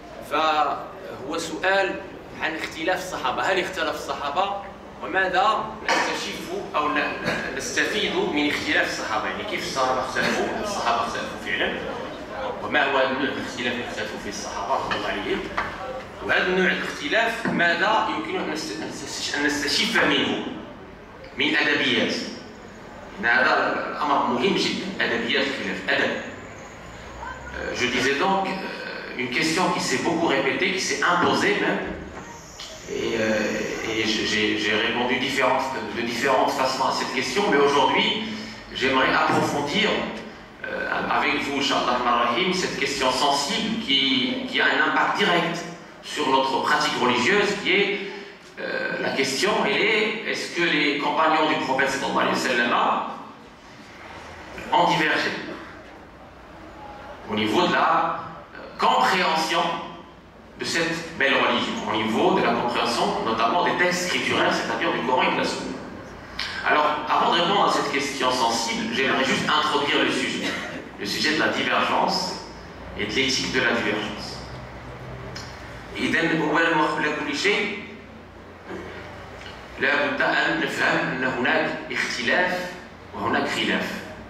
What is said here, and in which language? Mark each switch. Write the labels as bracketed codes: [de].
[ar] فهو سؤال عن اختلاف الصحابة، هل اختلف الصحابة؟ وماذا نستشف أو نستفيد من اختلاف الصحابة؟ يعني كيف الصحابة اختلفوا؟ الصحابة اختلفوا فعلا، وما هو نوع الاختلاف اللي اختلفوا فيه الصحابة رضي الله عليهم؟ وهذا النوع الاختلاف ماذا يمكن أن نستشف منه من أدبيات؟ هذا الأمر مهم جدا، أدبيات الخلاف، أدب. [fr] Je disais donc une question qui s'est beaucoup répétée, qui s'est imposée même, et j'ai répondu de différentes façons à cette question, mais aujourd'hui j'aimerais approfondir avec vous, Inch'Allah Rahim, cette question sensible qui a un impact direct sur notre pratique religieuse, qui est la question, est-ce que les compagnons du prophète sallallahu alayhi wa sallam ont divergé au niveau de la compréhension de cette belle religion, au niveau de la compréhension notamment des textes scripturaires, c'est-à-dire du Coran et de la Sunna. Alors, avant de répondre à cette question sensible, j'aimerais juste introduire le sujet de la divergence et de l'éthique de la divergence. [ar] إذن أولا وقبل كل شيء لا بد أن نفهم أن هناك اختلاف وهناك خلاف.